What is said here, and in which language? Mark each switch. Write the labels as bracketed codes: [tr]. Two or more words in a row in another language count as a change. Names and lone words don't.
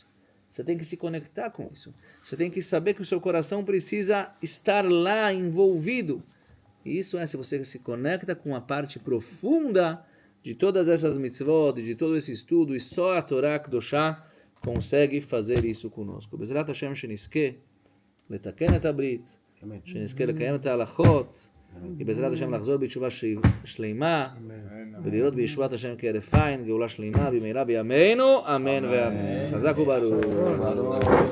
[pt] Você tem que se conectar com isso. Você tem que saber que o seu coração precisa estar lá envolvido. E isso é se você se conecta com a parte profunda de todas essas mitzvot, de todo esse estudo, e só a [he] תורה קדושה [pt] consegue fazer isso conosco. [he] בעזרת השם שנזכה לתקן את הברית, שנזכה לקיים את ההלכות, e בעזרת השם לחזור בתשובה שלמה, ולראות בישועת השם כהרף עין, גאולה שלמה במהרה בימינו, אמן ואמן. חזק וברוך.